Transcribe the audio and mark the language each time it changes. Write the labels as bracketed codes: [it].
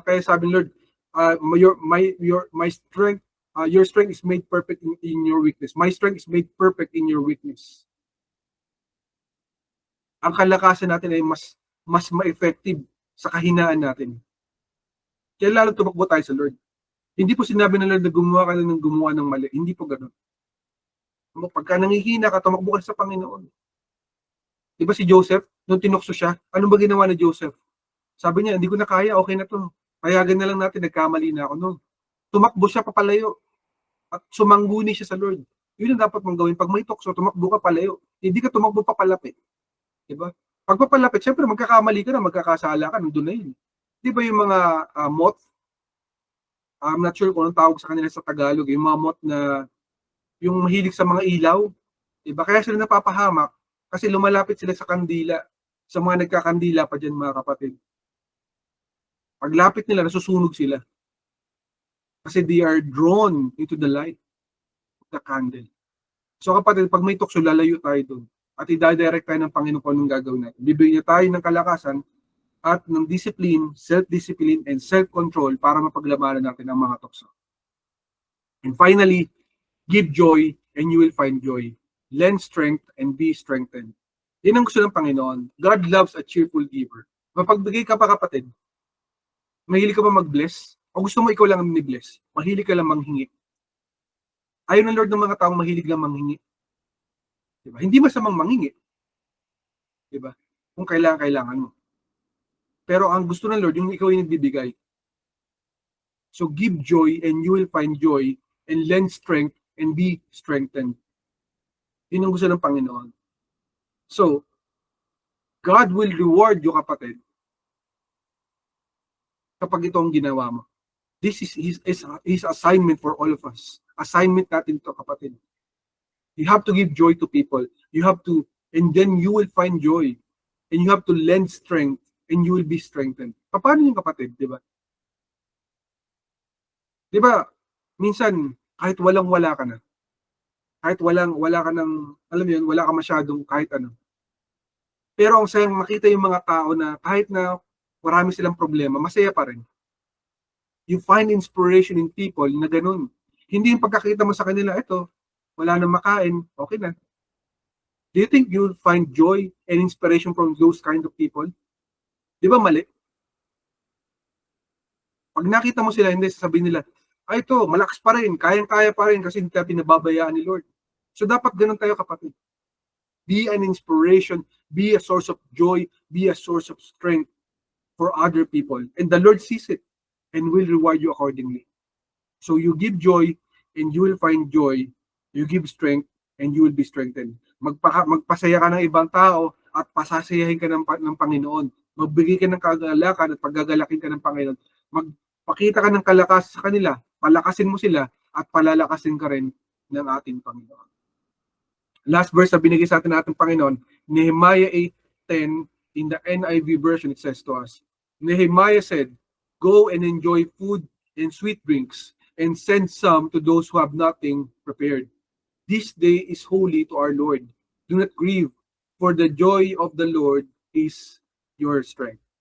[en] Kaya sabi ng Lord, my strength, your strength is made perfect in your weakness. My strength is made perfect in your weakness. [tl] Ang kalakasan natin ay mas ma-effective sa kahinaan natin. Kaya lalo tumakbo tayo sa Lord. Hindi po sinabi ng Lord na gumawa ka ng gumawa ng mali. Hindi po ganoon. Pagka nangihina ka, tumakbo ka sa Panginoon. Diba si Joseph, nung tinukso siya, ano ba ginawa ni Joseph? Sabi niya, hindi ko na kaya, okay na to. Payagan na lang natin, nagkamali na ako noon. Tumakbo siya papalayo at sumangguni siya sa Lord. Yun ang dapat mong gawin. Pag may tukso, tumakbo ka palayo. Hindi ka tumakbo papalapit. Diba? Pag papalapit, syempre magkakamali ka na, magkakasala ka, nandun na yun. Diba yung mga moth? I'm not sure kung anong tawag sa kanila sa Tagalog. Yung mga moth na yung mahilig sa mga ilaw. Diba? Kaya sila napapahamak kasi lumalapit sila sa kandila. Sa mga nagkakandila pa dyan, mga kapatid. Paglapit nila, nasusunog sila. [en] Kasi they are drawn into the light of the candle. [tl] So kapatid, pag may tukso, lalayo tayo doon. At i-direct tayo ng Panginoon kung anong gagawin natin. Bibigyan niya tayo ng kalakasan at ng discipline, self-discipline, and self-control para mapaglamanan natin ang mga tukso. [en] And finally, give joy and you will find joy. Lend strength and be strengthened. [tl] Yan ang gusto ng Panginoon. God loves a cheerful giver. Mapagbigay ka pa kapatid, mahilig ka ba mag-bless? O gusto mo ikaw lang ang ni-bless? Mahilig ka lang manghingi. Ayaw ng Lord ng mga taong mahilig lang manghingi. Diba? Hindi masamang manghingi. Diba? Kung kailangan mo. Pero ang gusto ng Lord, yung ikaw yung nagbibigay. [en] So give joy and you will find joy and lend strength and be strengthened. [tl] Yun ang gusto ng Panginoon. So, God will reward you, kapatid, kapag ito ang ginawa mo. [en] This is His assignment for all of us. Assignment natin ito, kapatid. You have to give joy to people. You have to, and then you will find joy. And you have to lend strength and you will be strengthened. [tl] Paano yung kapatid, di ba? Di ba, minsan, kahit walang-wala ka na, kahit wala ka ng, alam mo yun, wala ka masyadong kahit ano. Pero ang sayang makita yung mga tao na kahit na marami silang problema, masaya pa rin. You find inspiration in people na ganun. Hindi yung pagkakita mo sa kanila, ito, wala nang makain, okay na. [en] Do you think you'll find joy and inspiration from those kind of people? Di ba mali? [tl] Pag nakita mo sila, hindi, sasabihin nila, ay ito, malakas pa rin, kayang-kaya pa rin kasi hindi tayo pinababayaan ni Lord. [en] So dapat ganun tayo, kapatid. Be an inspiration, be a source of joy, be a source of strength for other people. And the Lord sees it and will reward you accordingly. So you give joy and you will find joy. You give strength and you will be strengthened. [tl] Magpasaya ka ng ibang tao at pasasayahin ka ng Panginoon. Magbigay ka ng kagalakan at paggagalakin ka ng Panginoon. Magpakita ka ng kalakas sa kanila, palakasin mo sila at palalakasin ka rin ng ating Panginoon. [en] Last verse na binigay sa atin ng ating Panginoon, Nehemiah 8:10, in the NIV version, it says to us, Nehemiah said, "Go and enjoy food and sweet drinks, and send some to those who have nothing prepared. This day is holy to our Lord. Do not grieve, for the joy of the Lord is your strength."